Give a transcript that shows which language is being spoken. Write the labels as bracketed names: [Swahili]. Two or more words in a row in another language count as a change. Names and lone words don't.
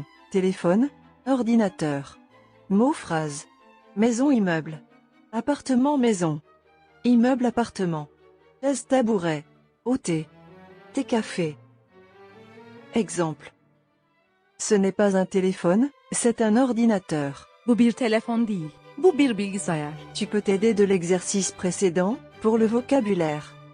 [French] Téléphone, ordinateur. Mot phrase. Maison immeuble. Appartement maison. Immeuble appartement. Chaise tabouret. Thé. Thé café. Exemple. Ce n'est pas un téléphone, c'est un ordinateur. [Turkish] Bu bir telefon değil. Bu bir bilgisayar. [French] Tu peux t'aider de l'exercice précédent, pour le vocabulaire.